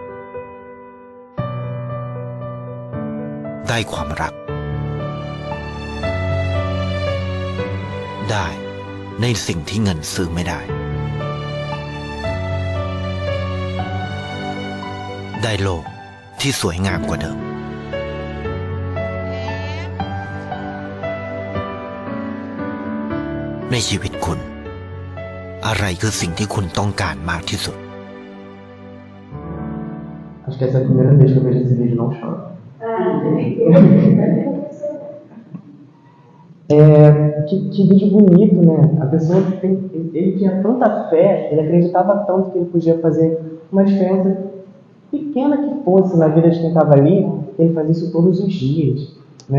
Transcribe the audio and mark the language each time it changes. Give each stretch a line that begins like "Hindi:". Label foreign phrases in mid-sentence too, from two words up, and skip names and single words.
Thai: ได้ความรักได้ในสิ่งที่เงินซื้อไม่ได้ได้โลกที่สวยงามกว่าเดิมในชีวิตคุณอะไรคือสิ่งที่คุณต้องการมากที่สุด
Portuguese: Acho que essa é a primeira vez que eu vejo esse vídeo não choro. Que vídeo bonito, né? A pessoa ele tinha tanta fé, ele acreditava tanto que ele podia fazer uma diferença pequena que fosse na vida de quem estava ali, ele fazia isso todos os dias, né?